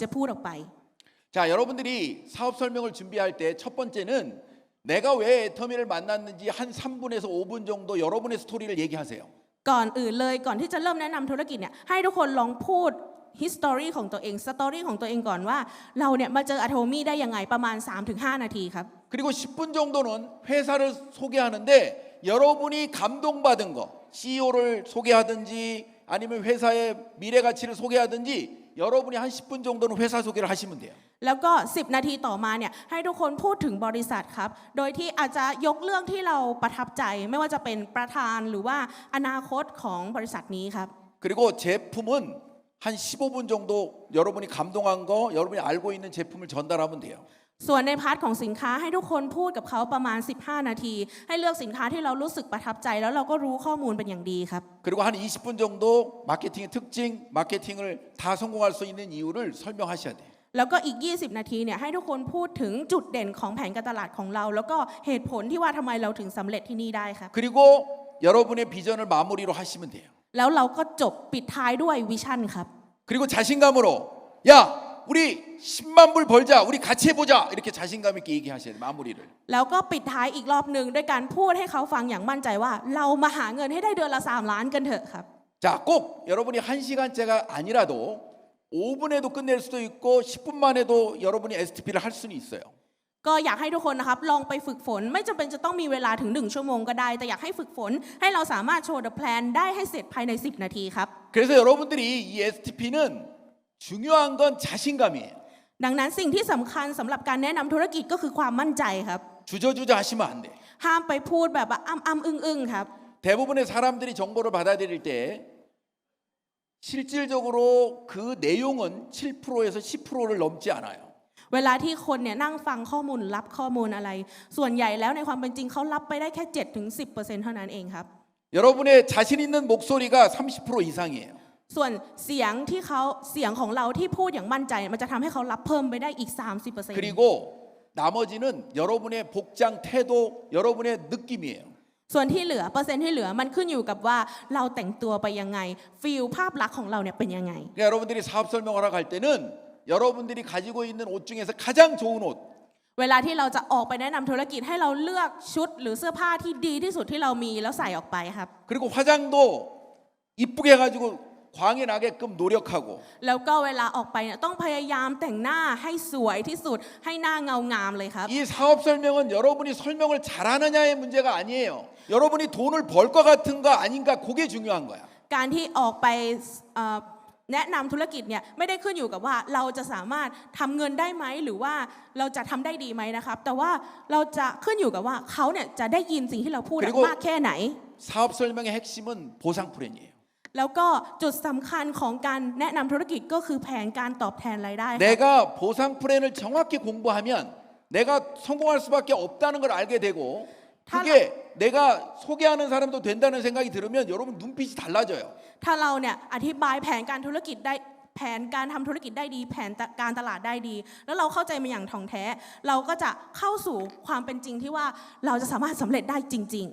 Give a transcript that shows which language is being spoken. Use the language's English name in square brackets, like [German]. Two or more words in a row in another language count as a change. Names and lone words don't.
[Korean] 자, 여러분들이 사업 설명을 준비할 때 첫 번째는 내가 왜 애터미를 만났는지 한 3분에서 5분 정도 여러분의 스토리를 얘기하세요. [Thai] ก่อนอื่นเลยก่อนที่จะเริ่มแนะนำธุรกิจเนี่ยให้ทุกคนลองพูด history ของตัวเอง story ของตัวเองก่อนว่าเราเนี่ยมาเจอ Atomy ได้ยังไงประมาณ 3-5 นาทีครับ [Korean] 그리고 10분 정도는 회사를 소개하는데 여러분이 감동받은 거 CEO를 소개하든지 아니면 회사의 미래 가치를 소개하든지 여러분이 한 10분 정도는 회사 소개를 하시면 돼요. [Thai] แล้วก็10 นาทีต่อมาเนี่ยให้ทุกคนพูดถึงบริษัทครับโดยที่อาจจะยกเรื่องที่เราประทับใจไม่ว่าจะเป็นประธานหรือว่าอนาคตของบริษัทนี้ครับ [Korean] 그리고 제품은 한 15분 정도 여러분이 감동한 거 여러분이 알고 있는 제품을 전달하면 돼요. [Thai] ส่วนในพาร์ทของสินค้าให้ทุกคนพูดกับเขาประมาณ15 นาทีให้เลือกสินค้าที่เรารู้สึกประทับใจแล้วเราก็รู้ข้อมูลเป็นอย่างดีครับ [Korean] 그리고 한 20분 정도 마케팅의 특징, 마케팅을 다 성공할 수 있는 이유를 설명하셔야 돼요. [Thai] แล้วก็อีก20 นาทีเนี่ยให้ทุกคนพูดถึงจุดเด่นของแผนการตลาดของเรา แล้วก็เหตุผลที่ว่าทำไมเราถึงสำเร็จที่นี่ได้ครับ [Korean] 그리고 여러분의 비전을 마무리로 하시면 돼요. [Thai] แล้วเราก็จบปิดท้ายด้วยวิชั่นครับ [Korean] 그리고 자신감으로 야 우리 10만 불 벌자 우리 같이 해보자 이렇게 자신감 있게 얘기하셔야 돼요. 마무리를. [Thai] แล้วก็ปิดท้ายอีกรอบหนึ่งด้วยการพูดให้เขาฟังอย่างมั่นใจว่าเรามาหาเงินให้ได้เดือนละ3 ล้านกันเถอะครับ [Korean] 자, 꼭 여러분이 1시간째가 아니라도 5분에도 끝낼 수도 있고 10분만 해도 여러분이 STP를 할 수는 있어요. [Thai] ก็อยากให้ทุกคนนะครับลองไปฝึกฝนไม่จำเป็นจะต้องมีเวลาถึง1 ชั่วโมงก็ได้แต่อยากให้ฝึกฝนให้เราสามารถโชว์ [English] the plan [Thai] ได้ให้เสร็จภายใน10 นาทีครับ [Korean] 그래서 여러분들이 이 STP는 중요한 건 자신감이에요. [Thai] ดังนั้นสิ่งที่สำคัญสำหรับการแนะนำธุรกิจก็คือความมั่นใจครับ [Korean] 주저주저 하시면 안 돼. [Thai] ห้ามไปพูดแบบว่าอ้ำๆอึ้งๆครับ [Korean] 대부분의 사람들이 정보를 받아들일 때 실질적으로 그 내용은 7%에서 10%를 넘지 않아요. [Thai] เวลาที่คนเนี่ยนั่งฟังข้อมูลรับข้อมูลอะไร ส่วนใหญ่แล้วในความเป็นจริงเขารับไปได้แค่ 7-10% เท่านั้นเองครับ [Korean] 여러분의 자신 있는 목소리가 30% 이상이에요. [Thai] ส่วนเสียงของเราที่พูดอย่างมั่นใจมันจะทำให้เขารับเพิ่มไปได้อีก 30% [Korean] 그리고 나머지는 여러분의 복장, 태도, 여러분의 느낌이에요. [Thai] ส่วนที่เหลือเปอร์เซ็นต์ที่เหลือมันขึ้นอยู่กับว่าเราแต่งตัวไปยังไงฟีลภาพลักษณ์ของเราเนี่ยเป็นยังไง [Korean] 그러니까 여러분들이 사업 설명을 하러 갈 때는 여러분들이 가지고 있는 옷 중에서 가장 좋은 옷 [Thai] เวลาที่เราจะออกไปแนะนำธุรกิจให้เราเลือกชุดหรือเสื้อผ้าที่ดีที่สุดที่เรามีแล้วใส่ออกไปครับ [Korean] 그리고 화장도 이쁘게 해가지고 광이 나게끔 노력하고 [Thai] แล้วก็เวลาออกไปเนี่ยต้องพยายามแต่งหน้าให้สวยที่สุดให้หน้าเงางามเลยครับ [Korean] 이 사업 설명은 여러분이 설명을 잘하느냐의 문제가 아니에요. 여러분이 돈을 벌 것 같은가 아닌가 그게 중요한 거야. [Thai] การที่ออกไปแนะนำธุรกิจเนี่ยไม่ได้ขึ้นอยู่กับว่าเราจะสามารถทำเงินได้ไหมหรือว่าเราจะทำได้ดีไหมนะครับแต่ว่าเราจะขึ้นอยู่กับว่าเขาเนี่ยจะได้ยินสิ่งที่เราพูดมากแค่ไหน [Korean] 사업 설명의 핵심은 보상 플랜이에요. [Thai] แล้วก็จุดสำคัญของการแนะนำธุรกิจก็คือแผนการตอบแทนรายได้ [Korean] 내가 보상 플랜을 정확히 공부하면 내가 성공할 수밖에 없다는 걸 알게 되고 그게 내가 소개하는 사람도 된다는 생각이 들으면 여러분 눈빛이 달라져요. [Thai] ถ้าเราเนี่ยอธิบายแผนการธุรกิจได้แผนการทำธุรกิจได้ดีแผนการตลาดได้ดี แล้วเราเข้าใจมันอย่างถ่องแท้ เราก็จะเข้าสู่ความเป็นจริงที่ว่าเราจะสามารถสำเร็จได้จริง